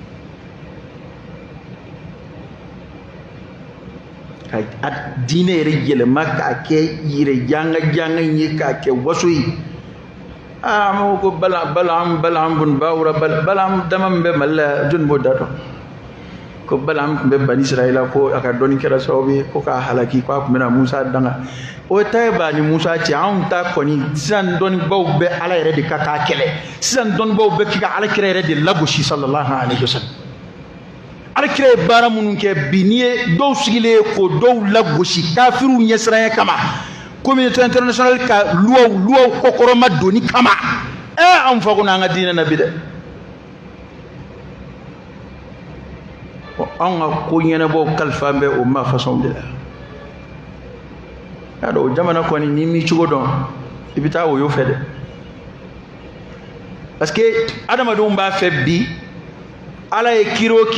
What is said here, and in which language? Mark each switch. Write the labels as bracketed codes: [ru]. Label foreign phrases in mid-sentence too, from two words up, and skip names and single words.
[bm] ka diinɛ yɛrɛ yɛlɛma k'a kɛ yɛrɛ janga ye k'a kɛ waso ye mo ko Balaam bun Bawura Balaam dama min bɛ Mali la jɔnni b'o da dɔn ko Balaam tun bɛ Bani Israila ko a ka dɔnni kɛra sababu ye ko k'a halaki ko a tun bɛna Musa danga o ta ye b'a ni Musa cɛ anw ta kɔni sisan dɔnnibaw bɛ Ala yɛrɛ de ka k'a kɛlɛ sisan dɔnnibaw bɛ k'i ka Alakira yɛrɛ de lagosi [ar] صلى الله عليه وسلم [bm] Alakira ye baara minnu kɛ bi n'i ye dɔw sigilen ye ko dɔw lagosi kafiriw ɲɛsiranya kama [fr] communauté internationale [bm] ka luwaw kɔkɔrɔma doni kama an fa ko n'an ka diinɛ na bi dɛ an ka ko ɲɛnabɔw kalifa bɛ o ma façon de la y'a dɔn o jamana kɔni n'i m'i cogo dɔn i bɛ taa woyo fɛ dɛ [fr] parce que [bm] adamadenw b'a fɛ bi Ala ye kiri o